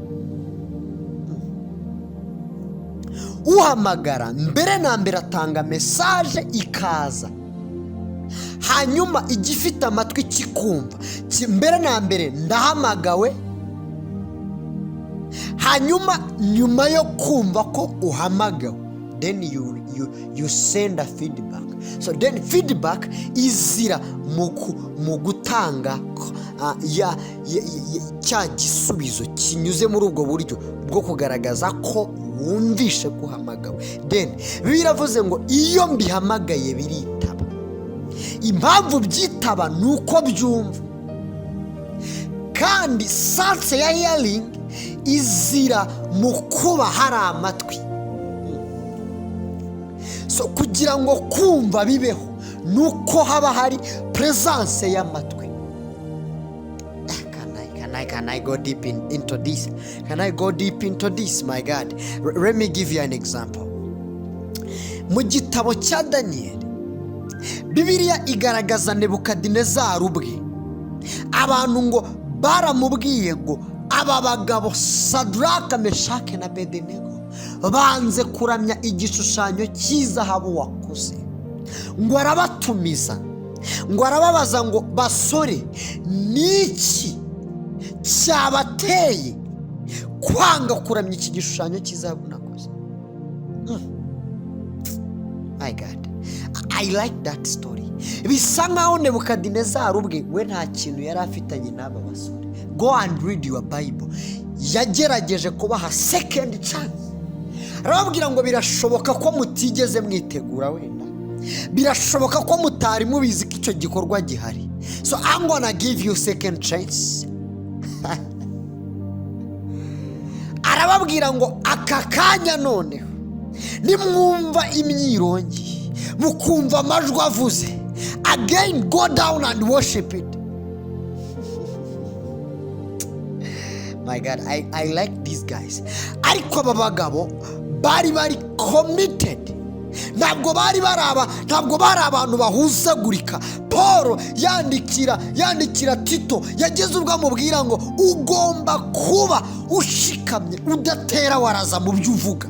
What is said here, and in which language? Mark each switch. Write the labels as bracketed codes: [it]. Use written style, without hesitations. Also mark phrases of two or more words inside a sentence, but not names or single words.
[rw] Uhamagara mbere na mbere atanga message ikaza, hanyuma igifite amatwi kikumva. Mbere na mbere ndahamagawe, hanyuma nyuma yo kumva ko uhamagawe, [en] then you send a feedback. So then feedback [rw] izira mu gutanga cya gisubizo kinyuze muri ubwo buryo bwo kugaragaza ko wumvishe guhamagawe. Then biravuze ngo iyo mbihamagaye biritaba. Impamvu byitaba nuko byumva, kandi sense ya hearing izira mu kuba hari amatwi. So kugira ngo kumva bibeho nuko haba hari presence y'amatwi. [en] Can I go deep into this? Can I go deep into this, my God? Let me give you an example. [rw] Mu gitabo cya Daniyeli, Bibiliya igaragaza Nebukadinezari ubwe. Abantu ngo baramubwiye ngo aba bagabo Sadraka, Meshake na Abedenego banze kuramya igishushanyo cy'izahabu wakoze. Ngo arabatumiza, ngo arababaza ngo basore, niki cyabateye kwanga kuramya iki gishushanyo cy'izahabu nakoze? [en] My God, I like that story. [rw] Bisa nkaho Nebukadinezari ubwe we nta kintu yari afitanye n'aba basore. [en] Go and read your Bible. [rw] Yagerageje kubaha [en] second chance. [rw] Arababwira ngo birashoboka ko mutigeze mwitegura wenda, birashoboka ko mutari mubizi ko icyo gikorwa gihari. [en] So I'm gonna give you second chance. [rw] Arababwira ngo aka kanya noneho nimwumva imyirongi, mukumva amajwi avuze, [en] again go down and worship it. My God, I like these guys. [rw] Ariko aba bagabo bari committed. Ntabwo bari abantu bahuzagurika. Paul yandikira Tito, yageze ubwo amubwira ngo ugomba kuba ushikamye, udatera waraza mu byo uvuga.